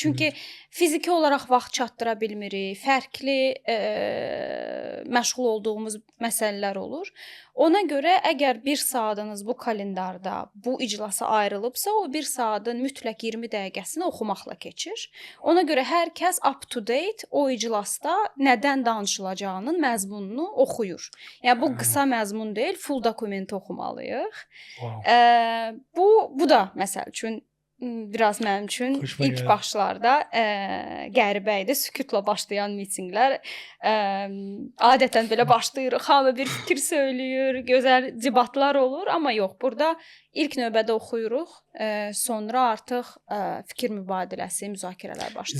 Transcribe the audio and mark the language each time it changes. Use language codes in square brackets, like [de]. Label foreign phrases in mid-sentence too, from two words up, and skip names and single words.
[az] çünki fiziki olaraq vaxt çatdıra bilmirik. Fərqli məşğul olduğumuz məsələlər olur. Ona görə əgər 1 saatınız bu kalendarda bu iclasa ayrılıbsa, o 1 saatın mütləq 20 dəqiqəsini oxumaqla keçir. Ona görə hər kəs [en] up to date [az] o iclasda nədən danışılacağının məzmununu oxuyur. Yəni bu qısa məzmun deyil, full dokumenti oxumalıyıq. Wow. Bu da məsəl üçün biraz mənim üçün Xoşuma ilk gəldi. başlarda qəribə idi. Sükutla başlayan mitinqlər adətən belə başlayırıq, hamı bir fikir söyləyir, gözəl debatlar olur, amma yox, burada ilk növbədə oxuyuruq, sonra artıq fikir mübadiləsi, müzakirələr başlayır.